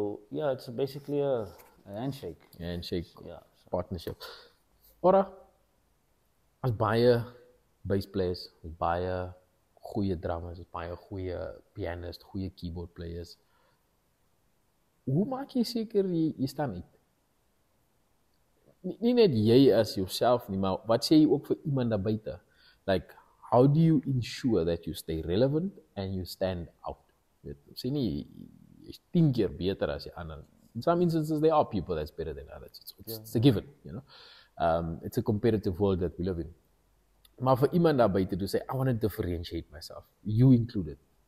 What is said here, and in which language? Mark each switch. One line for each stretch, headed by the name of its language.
English: yeah, it's basically a handshake. Handshake. Yeah. Partnership.
Afrikaans: Ora, as baie bass players, as baie goeie drummers, as baie goeie pianists, goeie keyboard players. Hoe maak jy seker jy staan uit? Nie net jy as jouself nie, maar wat sê jy ook vir iemand daar buite?
English: Like, how do you ensure that you stay relevant and you stand out?
Afrikaans: Sê nie, jy's 10 keer beter as die ander.
English: In some instances, there are people that's better than others. It's a given, you know. It's a competitive world that we live in.
Afrikaans: Maar vir iemand daar buite
English: to say, I want to differentiate myself, you included.